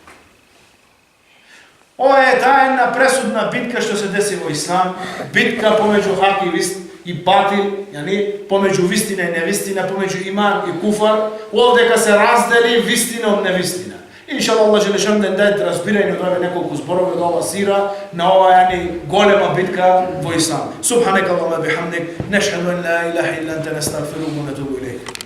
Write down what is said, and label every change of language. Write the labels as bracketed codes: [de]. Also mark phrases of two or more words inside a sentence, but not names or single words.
[mk] Ова е таа една пресудна битка што се деси во ислам, битка помеѓу хак и батил, помеѓу вистина и невистина, помеѓу иман и куфар, овдека се раздели вистина од невистина. Иншаллах, Аллах Желешан да даде разбирање од овие неколку зборови од ова сира на ова голема битка во ислам. [ar] سبحانك اللهم وبحمدك، نشهد أن لا إله إلا أنت، نستغفرك ونتوب إليك.